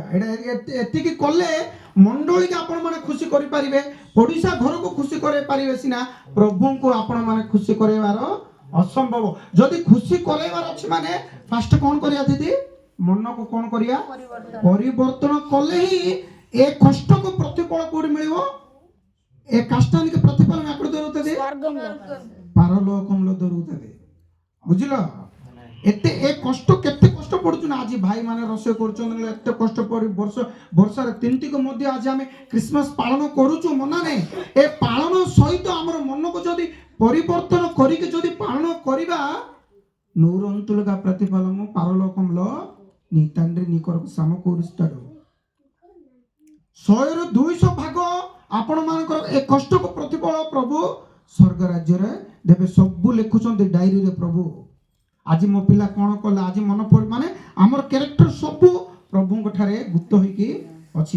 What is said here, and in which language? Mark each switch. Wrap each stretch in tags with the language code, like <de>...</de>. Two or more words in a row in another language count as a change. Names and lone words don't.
<or>ଏତିକି କଲେ ମଣ୍ଡଳୀକି ଆପଣ ମାନେ ଖୁସି କରିପାରିବେ, ପଡ଼ିଶା ଘରକୁ ଖୁସି କରାଇ ପାରିବେ ସିନା, ପ୍ରଭୁଙ୍କୁ ଆପଣ ମାନେ ଖୁସି କରାଇବାର ଅସମ୍ଭବ। ଯଦି ଖୁସି କରାଇବାର ଅଛି ମାନେ ଫାଷ୍ଟ କ'ଣ କରିବା ଦିଦି? ମନକୁ କ'ଣ କରିବା? ପରିବର୍ତ୍ତନ କଲେ ହିଁ ଏ କଷ୍ଟକୁ ପ୍ରତିଫଳ କୋଉଠି ମିଳିବ?</or> <te>ଏ కష్టానికి ప్రతిఫలం ఎక్కడ దొరుకుతది? పరలోకంలో దొరుకుతది। ବୁଝିଲ?</te> <or>ଏତେ ଏ କଷ୍ଟ କେତେ କଷ୍ଟ ପଡୁଛି ନା। ଆଜି ଭାଇ ମାନେ ରୋଷେଇ କରୁଛନ୍ତି, ଏତେ କଷ୍ଟ ପରି ବର୍ଷାରେ ତିନିଟିକୁ ମଧ୍ୟ ଆଜି ଆମେ ଖ୍ରୀଷ୍ଟମାସ ପାଳନ କରୁଛୁ। ମନା ନାହିଁ, ଏ ପାଳନ ସହିତ ଆମର ମନକୁ ଯଦି ପରିବର୍ତ୍ତନ କରିକି ଯଦି ପାଳନ କରିବା,</or> <te>నూరంతులుగా ప్రతిఫలము పరలోకంలో నీ తండ్రి నీ కొరకు సమకూరుస్తాడు.</te> <or>100ରୁ 200 ଭାଗ ଆପଣମାନଙ୍କର ଏ କଷ୍ଟକୁ ପ୍ରତିଫଳ ପ୍ରଭୁ ସ୍ୱର୍ଗ ରାଜ୍ୟରେ ଦେବେ. ସବୁ ଲେଖୁଛନ୍ତି ଡାଇରୀରେ ପ୍ରଭୁ. ଆଜି ମୋ ପିଲା କ'ଣ କଲା, ଆଜି ମନ ପଡି ମାନେ ଆମର କ୍ୟାରେକ୍ଟର ସବୁ ପ୍ରଭୁଙ୍କ ଠାରେ ଗୁପ୍ତ ହେଇକି ଅଛି.</or>